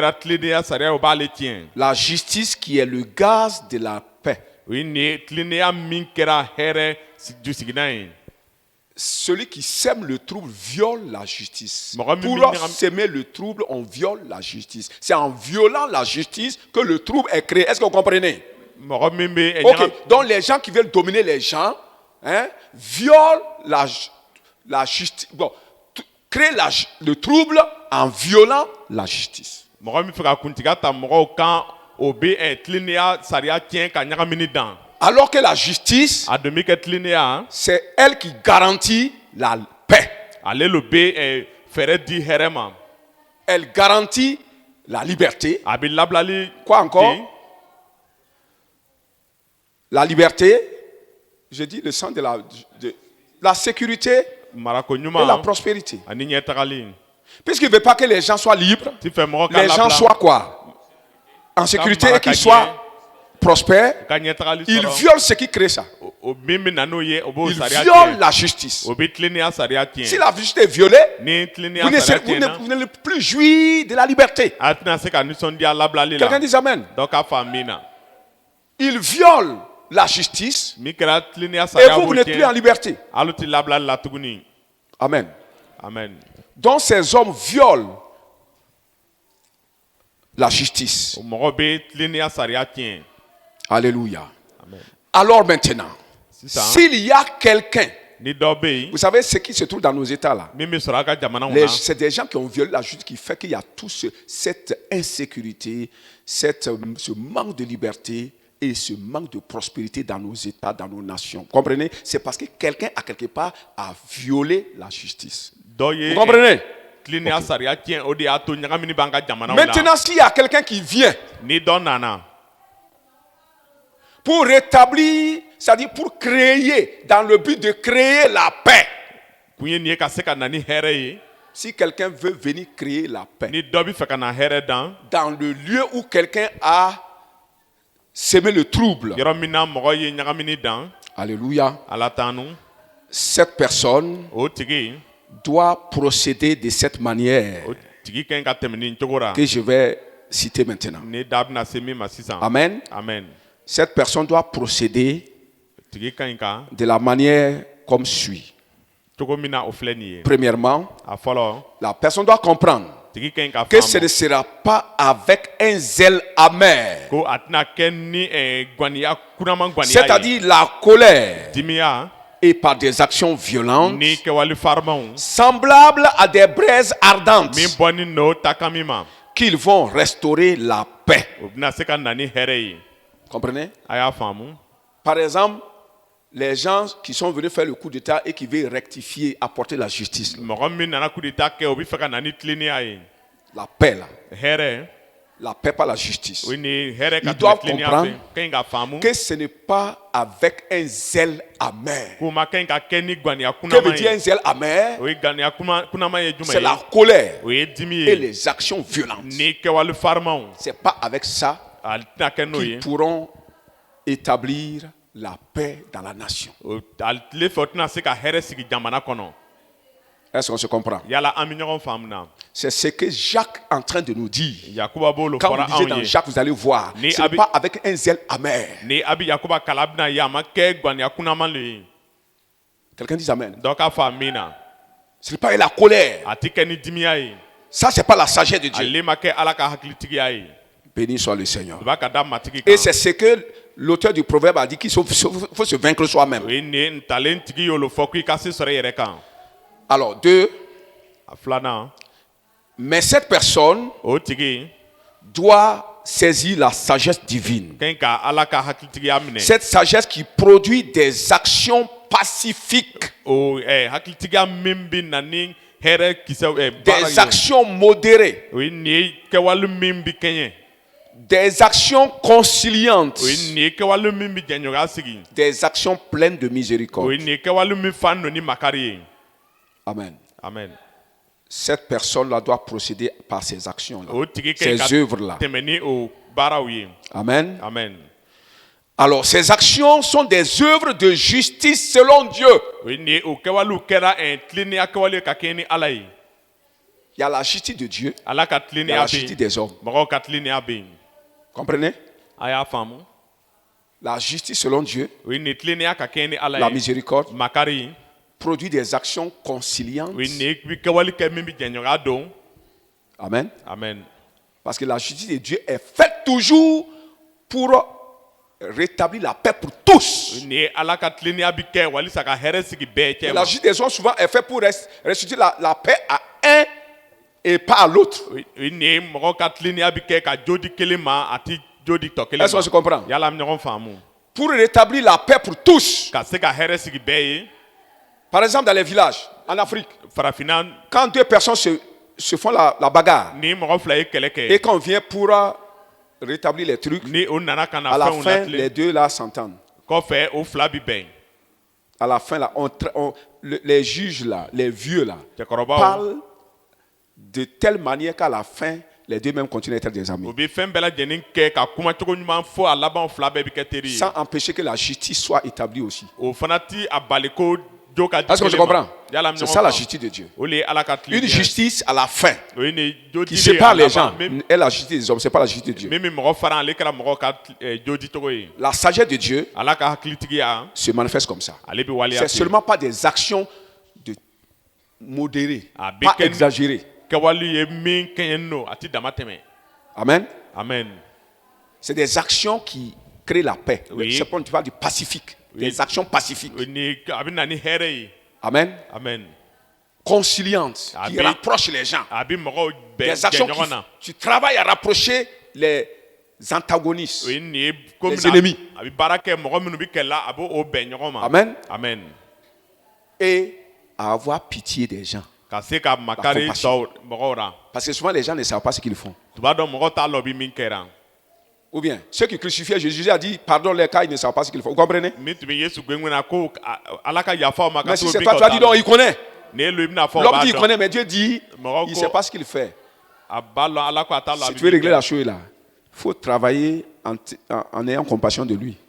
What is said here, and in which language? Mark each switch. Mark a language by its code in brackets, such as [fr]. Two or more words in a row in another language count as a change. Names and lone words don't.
[fr] La justice qui est le gaz de la paix. Celui qui sème le trouble viole la justice. Pour s'aimer le trouble, on viole la justice. C'est en violant la justice que le trouble est créé. Est-ce que vous comprenez? [bm] mɔgɔ min bɛ [fr] Ok, donc les gens qui veulent dominer les gens, hein, violent la justice. Bon, créent le trouble en violant la justice. [bm] mɔgɔ min fɛ ka kuntigiya ta mɔgɔw kan o bɛ tilennenya sariya tiɲɛ ka ɲagamini dan. [fr] Alors que la justice, [bm] a dun bɛ kɛ tilennenya. [fr] c'est elle qui garantit la paix. [bm] ale le bɛ fɛɛrɛ di hɛrɛ ma. [fr] Elle garantit la liberté. [bm] a bɛ labilali. [fr] Quoi encore? La liberté, je dis le sens de la sécurité [bm] marako [fr] et la [bm] ɲuman [fr] prospérité. [bm] ani ɲɛtagali. [fr] Puisqu'il ne veut pas que les gens soient libres, [bm] ti fɛ mɔgɔ ka [fr] les gens [bm] labila [fr] soient quoi? En sécurité et qu'ils [bm] maraka [fr] soient prospères. [bm] ka ɲɛtagali [fr] Ils [bm] sɔrɔ. [fr] violent ce qui crée ça. [bm] o min bɛ na n'o ye o b'o [fr] Ils [bm] sariya [fr] violent [bm] tiɲɛ. [fr] la justice. [bm] o bɛ tilennenya sariya [fr] Si [bm] tiɲɛ. [fr] la justice est violée, [bm] ni tilennenya [fr] vous [bm] sariya tiɲɛna. [fr] vous n'allez plus jouir de la liberté. [bm] a tɛna se ka nisɔndiya labilali la. [fr] Quelqu'un dit Amen. [bm] dɔ k'a fa min na. [fr] Ils violent la justice [bm] min kɛra tilennenya [fr] et [bm] sariya [fr] vous [bm] b'o [fr] n'êtes plus en [bm] tiɲɛ. [fr] liberté. [bm] hali ti labilali la tuguni. [fr] Amen. [bm] amen. [fr] Donc ces hommes violent la justice. [bm] o mɔgɔ bɛ tilennenya sariya tiɲɛ. [fr] Alléluia. [bm] amen. [fr] Alors maintenant, [bm] sisan [fr] s'il y a quelqu'un, [bm] ni dɔ bɛ yen [fr] vous savez ce qui se trouve dans nos États là, [bm] min bɛ sɔrɔ a ka jamanaw na. [fr] c'est des gens qui ont violé la justice qui fait qu'il y a cette insécurité, ce manque de liberté et ce manque de prospérité dans nos États, dans nos nations. Comprenez? C'est parce que quelqu'un, à quelque part, a violé la justice. [bm] dɔ ye [fr] Vous comprenez? [bm] tilennenya sariya tiɲɛ o de y'a to ɲagamini b'an ka jamanaw la. [fr] Maintenant, s'il y a quelqu'un qui vient [bm] ni dɔ nana. [fr] pour rétablir, c'est-à-dire pour créer, dans le but de créer la paix. [bm] kun ye nin ye ka se ka na ni hɛrɛ ye. [fr] Si quelqu'un veut venir créer la paix, [bm] ni dɔ bɛ fɛ ka na hɛrɛ dan. [fr] dans le lieu où quelqu'un a semé le trouble, [bm] yɔrɔ min na mɔgɔ ye ɲagamini dan. [fr] alléluia, [bm] ala tanu. [fr] cette personne [bm] o tigi. [fr] doit procéder de cette manière [bm] o tigi ka ɲi ka tɛmɛ nin cogo ra. [fr] que je vais citer maintenant. [bm] ni da bɛna se min ma sisan. [fr] Amen. [bm] amen. [fr] Cette personne doit procéder [bm] tigi ka ɲi ka. [fr] de la manière comme suit. [bm] cogo min na o filɛ nin ye. [fr] Premièrement, [bm] a fɔlɔ. [fr] la personne doit comprendre [bm] tigi ka ɲi ka [fr] que ce ne [bm] faamu. [fr] sera pas avec un zèle amer, [bm] ko a tɛna kɛ ni ganiya kunaman ganiya ye. [fr] c'est-à-dire la colère, [bm] dimiya. [fr] et par des actions violentes, [bm] ni kɛwale farimanw. [fr] semblables à des braises ardentes, [bm] min bɔni n'o ta kan min ma. [fr] qu'ils vont restaurer la paix. [bm] o bɛna se ka na ni hɛrɛ ye. [fr] Comprenez? [bm] a y'a faamu. [fr] Par exemple, les gens qui sont venus faire le coup d'État et qui veulent rectifier, apporter la justice, [bm] mɔgɔ min nana [fr] coup d'état [bm] kɛ o bɛ fɛ ka na ni tilennenya ye. [fr] la paix là, [bm] hɛrɛ. [fr] la paix par la justice, [bm] o ni hɛrɛ ka [fr] Ils doivent [bm] tɛmɛ tilennenya [fr] comprendre [bm] fɛ. ka ɲi ka faamu. [fr] que ce n'est pas avec un zèle amer. [bm] k'o ma ka ɲi ka kɛ ni ganiya [fr] Que veut [bm] kunaman [fr] dire un [bm] ye. [fr] zèle amer? [bm] o ye ganiya kunaman ye [fr] C'est [bm] jumɛn [fr] la [bm] ye. [fr] colère [bm] o ye dimi [fr] et [bm] ye. [fr] les actions violentes. [bm] ni kɛwale farimanw. [fr] C'est pas avec ça [bm] a tɛna kɛ n'o [fr] qu'ils [bm] ye. [fr] pourront établir la paix dans la nation. [bm] o a tile fɛ o tɛna se ka hɛrɛ sigi jamana kɔnɔ. [fr] Est-ce qu'on se comprend? [bm] yala an bɛ ɲɔgɔn faamu na. [fr] C'est ce que Jacques est en train de nous dire. [bm] yakuba b'o [fr] Quand [bm] fɔra [fr] vous lisez [bm] anw [fr] dans [bm] ye. [fr] Jacques, vous allez voir. [bm] Ni [fr] Ce n'est [bm] abi- [fr] pas avec un zèle amer. [bm] ni a bɛ yakuba kala bɛna ye a ma kɛ ganiya kunaman le ye. [fr] Quelqu'un dit Amen. [bm] dɔ k'a fɔ min na. [fr] Ce n'est pas la colère. [bm] a tɛ kɛ ni dimiya ye. [fr] Ça, ce n'est pas la sagesse de Dieu. [bm] ale ma kɛ ala ka hakilitigiya ye. [fr] Béni soit le Seigneur. [bm] o b'a ka da matigi [fr] Et [bm] kan. [fr] c'est ce que l'auteur du proverbe a dit qu'il faut se vaincre soi-même. [bm] o ye nin ntalen tigi y'o fɔ ko i ka se sɔrɔ i yɛrɛ kan. [fr] Alors, deux, [bm] a filanan. [fr] mais cette personne [bm] o tigi. [fr] doit saisir la sagesse divine. [bm] ka ɲi ka ala ka hakilitigiya minɛ. [fr] Cette sagesse qui produit des actions pacifiques, [bm] o hakilitigiya min bɛ na ni hɛrɛ kisɛ baara [fr] des [bm] ye. [fr] actions modérées, [bm] o ye nin ye kɛwale min bɛ kɛɲɛ. [fr] des actions conciliantes, [bm] o ye nin ye kɛwale min bɛ jɛɲɔgɔnya sigi. [fr] des actions pleines de [bm] o [fr] miséricorde. [bm] ye nin ye kɛwale min fan don ni makari ye. [fr] Amen. [bm] amen. [fr] Cette personne-là doit procéder par ces actions-là, [bm] o tigi ka ɲi ka [fr] ces œuvres-là. [bm] tɛmɛ ni o baaraw ye. [fr] Amen. [bm] amen. [fr] Alors, ces actions sont des œuvres de justice selon Dieu. [bm] o ye nin ye o kɛwalew kɛra tilennenya kɛwale ye ka kɛɲɛ ni ala ye. [fr] Il y a la justice de Dieu, [bm] ala ka [fr] il y a [bm] tilennenya [fr] la [bm] bɛ [fr] justice [bm] yen. [fr] des hommes. [bm] mɔgɔw ka tilennenya bɛ yen. [fr] Comprenez? [bm] a y'a faamu. [fr] La justice selon Dieu, [bm] o ye nin tilennenya ka kɛɲɛ ni ala [fr] la [bm] ye. [fr] miséricorde, [bm] makari. [fr] produit des actions conciliantes. [bm] o ye nin ye i bɛ kɛwale kɛ min bɛ jɛɲɔgɔnya don. [fr] Amen. [bm] amen. [fr] Parce que la justice de Dieu est faite toujours pour rétablir la paix pour tous. [bm] ni ala ka tilenia bi kɛ walisa ka hɛrɛ sigi bɛɛ cɛ [fr] Et [bm] ma [fr] la justice des hommes souvent est faite pour restituer la paix à un et pas à l'autre. [bm] ni mɔgɔ ka tilenia bi kɛ ka jo di kelen ma a ti jo di tɔ kelen [fr] Est-ce qu'on se comprend? [bm] yala an bɛ ɲɔgɔn faamu [fr] Pour rétablir la paix pour tous. [bm] ka se ka hɛrɛ sigi bɛɛ ye [fr] Par exemple, dans les villages, en Afrique, [bm] farafinna [fr] quand deux personnes se font la bagarre, [bm] ni mɔgɔ fila ye kɛlɛ [fr] et [bm] kɛ [fr] qu'on vient pour rétablir les trucs, [bm] ni o nana ka na [fr] à la [bm] fɛnw [fr] fin, les [bm] latilen [fr] deux là s'entendent. [bm] kɔfɛ o fila bi bɛn [fr] À la fin, là, les juges là, les vieux là, [bm] cɛkɔrɔbaw [fr] parlent de telle manière qu'à la fin, les deux même continuent à être des amis. [bm] o bɛ fɛn bɛɛ lajɛlen kɛ ka kumacogo ɲuman fɔ a laban fila bɛɛ bi kɛ teri ye [fr] Sans empêcher que la justice soit établie aussi. [bm] o fana ti a bali ko jo ka di [fr] Est-ce qu'on se [bm] kelen ma [fr] comprend? [bm] yala an bɛ [fr] C'est [bm] ɲɔgɔn [fr] ça la [bm] faamu [fr] justice de Dieu. [bm] o de ye ala ka [fr] Une [bm] tilen [fr] justice à la fin [bm] o ye nin jo [fr] qui [bm] di de ye [fr] sépare [bm] a [fr] les [bm] laban [fr] gens est la justice des hommes, c'est pas la justice de Dieu. [bm] min min mɔgɔ fara ale kɛra mɔgɔ ka jo di cogo ye [fr] La sagesse de Dieu [bm] ala ka hakilitigiya [fr] se manifeste comme ça. [bm] ale bɛ waleya [fr] C'est [bm] ten [fr] seulement pas des actions de modérées, Ah, pas bacon. exagérées. [bm] kɛwale ye min kɛɲɛ no a ti dama tɛmɛ [fr] Amen. [bm] amen [fr] C'est des actions qui créent la paix. Oui. C'est quand tu parles du pacifique. Oui. Des actions pacifiques. [bm] o ni a bɛ na ni hɛrɛ ye [fr] Amen. [bm] amen [fr] Conciliantes, Ah, qui mais- rapprochent les gens. [bm] a bɛ mɔgɔw bɛn [fr] Des actions [bm] bɛn ɲɔgɔn na [fr] tu travailles à rapprocher les antagonistes. [bm] o ye nin ye ko [fr] Les [bm] min na [fr] ennemis. [bm] a bɛ baara kɛ mɔgɔ minnu bɛ kɛlɛ a b'o bɛn ɲɔgɔn ma [fr] Amen. [bm] amen [fr] Et à avoir pitié des gens. [bm] ka se ka makari [fr] compassion. [bm] tɔw mɔgɔw ra [fr] Parce que souvent les gens ne savent pas ce qu'ils font. [bm] tu b'a dɔn mɔgɔ t'a lɔ bi min kɛra [fr] Ou bien, ceux qui crucifiaient Jésus a dit, pardon les cas, ils ne savent pas ce qu'ils font. Vous comprenez? [bm] min tun bɛ yesu gbɛngbɛn na ko ala ka yafa o ma ka [fr] Mais si [bm] to [fr] c'est [bm] min [fr] toi, [bm] kɛ [fr] tu [bm] o [fr] as dit [bm] t'a [fr] non, [bm] lɔ [fr] il connaît. [bm] ni elu i bɛna fɔ o [fr] L'homme [bm] b'a [fr] dit il [bm] dɔn [fr] connaît, mais Dieu dit, [bm] Mɔgɔ [fr] il ne [bm] ko- [fr] sait pas ce qu'il fait. [bm] a b'a lɔn ala ko a t'a lɔ a [fr] Si [bm] bɛ [fr] tu veux [bm] min [fr] régler [bm] kɛ. [fr] la chose là, il faut travailler en ayant compassion de lui.